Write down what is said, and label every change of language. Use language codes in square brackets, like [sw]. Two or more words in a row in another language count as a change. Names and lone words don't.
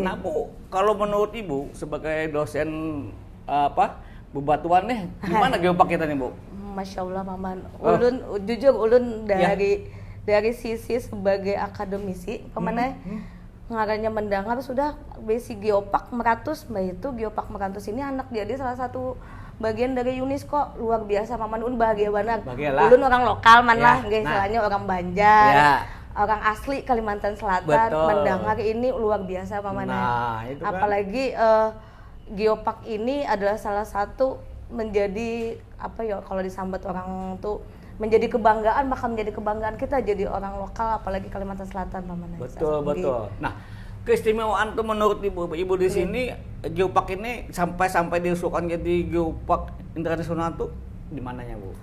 [id] Nah, Bu, kalau menurut Ibu sebagai dosen bebatuan nih, gimana Geopark kita nih, Bu? Masya Allah, paman. Ulun dari sisi sebagai akademisi, paman, ngarannya mendengar sudah basic Geopark 400, itu Geopark 400 ini anak jadi salah satu bagian dari UNESCO, luar biasa, paman. Ulun bahagia banget. Ulun orang lokal lah, istilahnya orang Banjar, orang asli Kalimantan Selatan. Mendengar ini luar biasa, paman. Itu kan. Apalagi Geopark ini adalah salah satu menjadi kalau disambat orang tuh menjadi kebanggaan, bahkan menjadi kebanggaan kita jadi orang lokal, apalagi Kalimantan Selatan, paman. Betul. Nah, keistimewaan tuh menurut ibu di sini Geopark ini sampai diusulkan jadi Geopark internasional tuh di mananya, Bu?